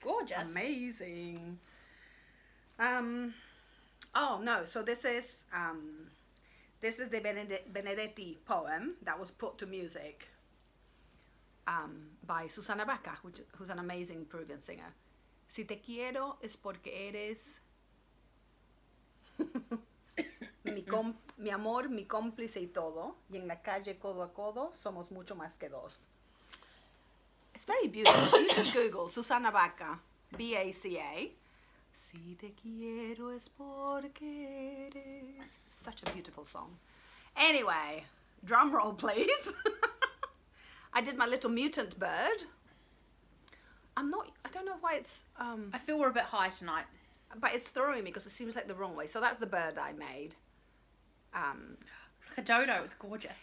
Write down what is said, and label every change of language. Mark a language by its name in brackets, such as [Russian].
[English] gorgeous. Amazing. Oh no, so this is the Benedetti poem that was put to music by Susana Baca, who's an amazing Peruvian singer. [Spanish] Si te quiero es porque eres mi amor, mi cómplice y todo, y en la calle codo a codo somos mucho más que dos. [English] It's very beautiful. You should Google Susana Baca, B-A-C-A. [Spanish] Si te quiero es porque eres. [English] Such a beautiful song. Anyway, drum roll please. I did my little mutant bird. I don't know why it's I feel we're a bit high tonight. but it's throwing me because it seems like the wrong way. So that's the bird I made. Looks like a dodo. It's gorgeous.